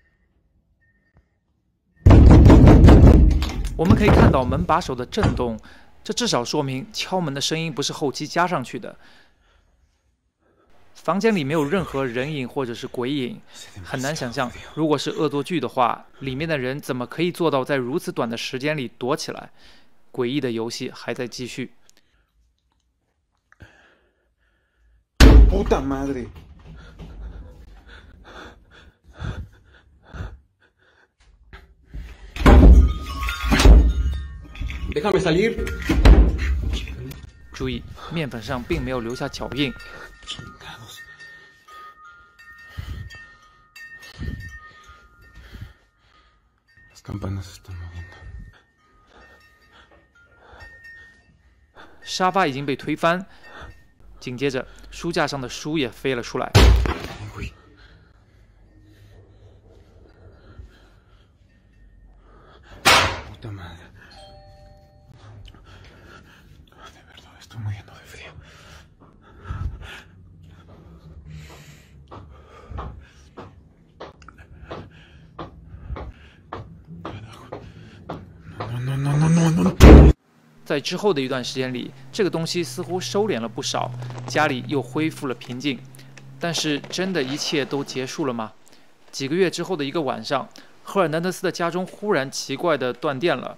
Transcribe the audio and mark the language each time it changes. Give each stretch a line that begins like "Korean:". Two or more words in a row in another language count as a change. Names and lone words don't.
Chinese: 我们可以看到门把手的震动， 这至少说明敲门的声音不是后期加上去的。房间里没有任何人影或者是鬼影，很难想象，如果是恶作剧的话，里面的人怎么可以做到在如此短的时间里躲起来？诡异的游戏还在继续。
Spanish: Puta madre. Déjame salir.
Chinese: 注意，面粉上并没有留下脚印。
Spanish: Las campanas se están moviendo.
Chinese: 沙发已经被推翻，紧接着书架上的书也飞了出来。
Spanish: Puta madre. De verdad, estoy muriendo de frío. No.
Chinese: 在之后的一段时间里，这个东西似乎收敛了不少，家里又恢复了平静。但是，真的一切都结束了吗？几个月之后的一个晚上，赫尔南德斯的家中忽然奇怪地断电了。